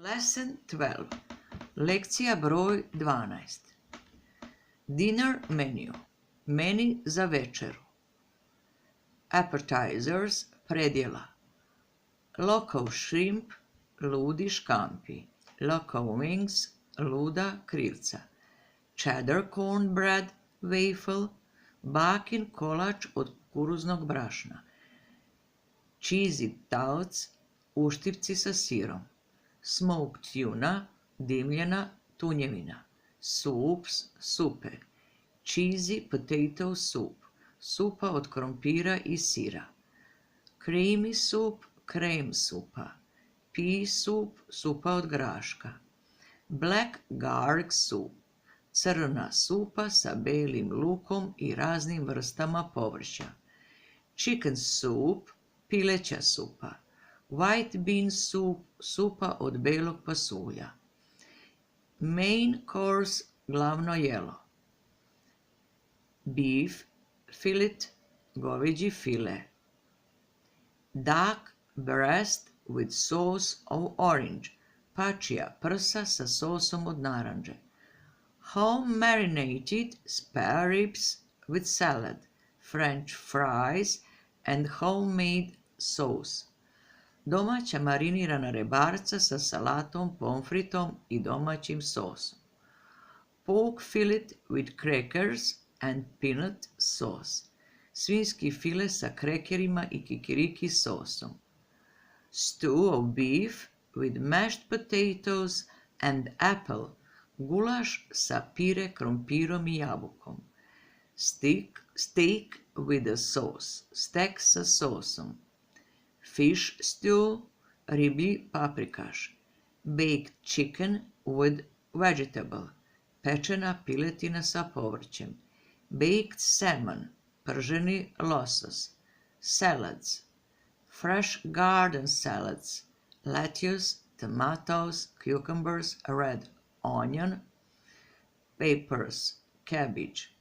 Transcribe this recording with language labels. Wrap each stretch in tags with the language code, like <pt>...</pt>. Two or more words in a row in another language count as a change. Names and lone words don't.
<en>Lesson 12.</en> <sr>Lekcija broj 12.</sr> <en>Dinner menu.</en> <sr>Meni za večeru.</sr> <en>Appetizers, predjela. Local shrimp,</en> <sr>ludi škampi.</sr> <en>Local wings,</en> <sr>luda krilca.</sr> <en>Cheddar cornbread, waffle,</en> <sr>bakin kolač od kukuruznog brašna.</sr> <en>Cheesy taoc,</en> <sr>uštivci sa sirom.</sr> <en>Smoked tuna,</en> <sr>dimljena tunjevina.</sr> <en>Soups, supe. Cheesy potato soup,</en> <sr>supa od krompira i sira.</sr> <en>Creamy soup,</en> <sr>krem supa.</sr> <en>Pea soup,</en> <sr>supa od graška.</sr> <en>Black garlic soup,</en> <sr>crna supa sa belim lukom i raznim vrstama povrća.</sr> <en>Chicken soup,</en> <sr>pileća supa.</sr> <en>White bean soup,</en> <sr>supa od belog pasulja.</sr> <en>Main course,</en> <sr>glavno jelo.</sr> <en>Beef fillet,</en> <sr>goveđi file.</sr> <en>Duck breast with sauce of orange,</en> <sr>pačija prsa sa sosom od naranđe.</sr> <en>Home marinated spare ribs with salad, French fries and homemade sauce.</en> <sr>Domaća marinirana rebarca sa salatom, pomfritom i domaćim sosom.</sr> <en>Pork fillet with crackers and peanut sauce.</en> <sr>Svinjski file sa krekerima i kikiriki sosom.</sr> <en>Stew of beef with mashed potatoes and apple.</en> <sr>Gulaš sa pire, krompirom i jabukom.</sr> <en>Steak with a sauce.</en> <sr>Stek sa sosom.</sr> <en>Fish stew,</en> <sr>riblji paprikaš.</sr> <en>Baked chicken with vegetable.</en> <sr>Pečena piletina sa povrćem.</sr> <en>Baked salmon,</en> <sr>prženi losos.</sr> <en>Salads. Fresh garden salads. Lettuce, tomatoes, cucumbers, red onion, peppers, cabbage.</en>